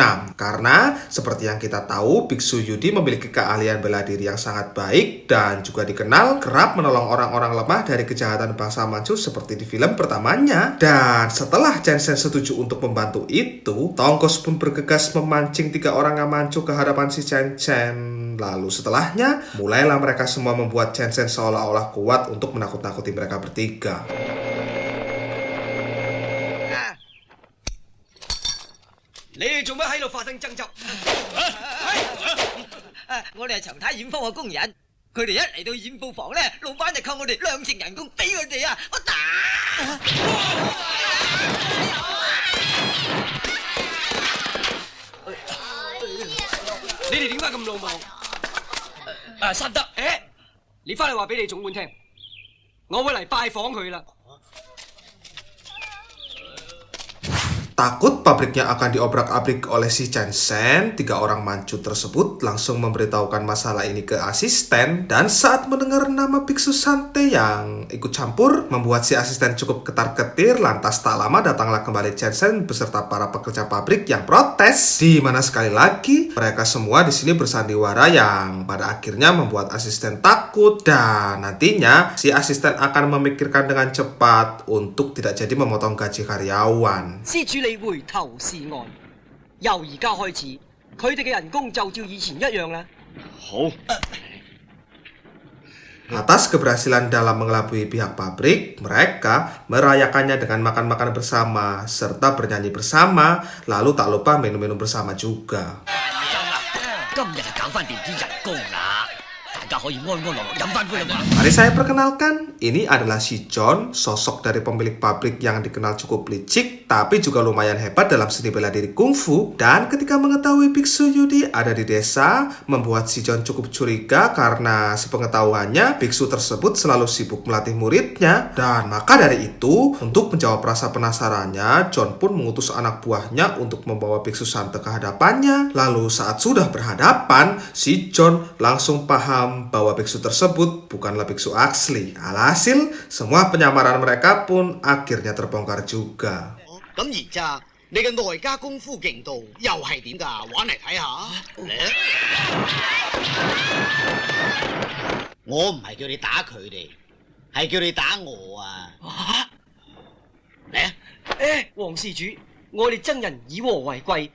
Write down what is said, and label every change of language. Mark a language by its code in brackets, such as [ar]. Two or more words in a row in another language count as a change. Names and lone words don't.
[id] Karena seperti yang kita tahu, biksu Yudi memiliki keahlian bela diri yang sangat baik dan juga dikenal kerap menolong orang-orang lemah dari kejahatan bangsa Manchu seperti di film pertamanya. Dan setelah Chen Shen setuju untuk membantu itu, Tonggos pun bergegas memancing 3 orang yang Manchu ke hadapan si Chen Chen. Lalu setelahnya, mulailah mereka semua membuat Chen Chen seolah-olah kuat untuk menakut-nakuti mereka bertiga. [yue] 你哋做乜喺度發生爭執？我哋係長太染坊嘅工人，佢哋一嚟到染布房咧，老闆就扣我哋2成人工俾佢哋啊！我打！你哋點解咁魯莽？實得，你翻去話俾你總管聽，我會嚟拜訪佢啦。 [id] Takut pabriknya akan diobrak-abrik oleh si Chen Shen, 3 orang Manchu tersebut langsung memberitahukan masalah ini ke asisten. Dan saat mendengar nama biksu Sante yang ikut campur, membuat si asisten cukup ketar-ketir. Lantas tak lama datanglah kembali Chen Shen beserta para pekerja pabrik yang protes. Di mana sekali lagi mereka semua di sini bersandiwara yang pada akhirnya membuat asisten takut. Dan nantinya si asisten akan memikirkan dengan cepat untuk tidak jadi memotong gaji karyawan. [yue] 先處理回頭是岸，由而家開始，佢哋嘅人工就照以前一樣啦。好。 [id] Atas keberhasilan dalam mengelabui pihak pabrik, mereka merayakannya dengan makan-makan bersama serta bernyanyi bersama, lalu tak lupa minum-minum bersama juga. [yue] 今日就搞翻掂啲人工啦，大家可以安安樂樂飲翻杯啦嘛。 [id] Mari saya perkenalkan, ini adalah si John, sosok dari pemilik pabrik yang dikenal cukup licik, tapi juga lumayan hebat dalam seni bela diri kungfu. Dan ketika mengetahui biksu Yudi ada di desa, membuat si John cukup curiga karena sepengetahuannya biksu tersebut selalu sibuk melatih muridnya. Dan maka dari itu, untuk menjawab rasa penasarannya, John pun mengutus anak buahnya untuk membawa biksu Sante ke hadapannya. Lalu saat sudah berhadapan, si John langsung paham bahwa biksu tersebut bukanlah biksu asli. Alhasil, semua penyamaran mereka pun akhirnya terbongkar juga. [yue] 咁而家你嘅內家功夫勁度又係點㗎？玩嚟睇下。我唔係叫你打佢哋，係叫你打我啊！嚟啊！黃事主，我哋僧人以和為貴。